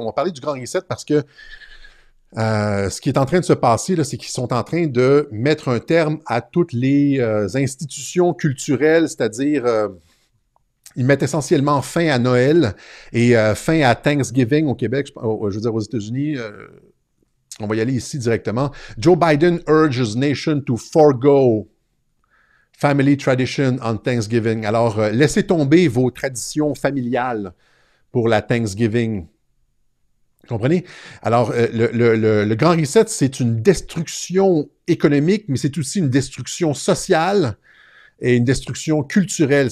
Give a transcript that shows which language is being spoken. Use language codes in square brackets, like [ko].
[fr] On va parler du grand reset parce que ce qui est en train de se passer, là, c'est qu'ils sont en train de mettre un terme à toutes les institutions culturelles, c'est-à-dire... ils mettent essentiellement fin à Noël et fin à Thanksgiving au Québec, je veux dire aux États-Unis. On va y aller ici directement. [en] Joe Biden urges nation to forgo family tradition on Thanksgiving. [fr] Alors, laissez tomber vos traditions familiales pour la Thanksgiving. Vous comprenez? Alors, le Grand Reset, c'est une destruction économique, mais c'est aussi une destruction sociale et une destruction culturelle.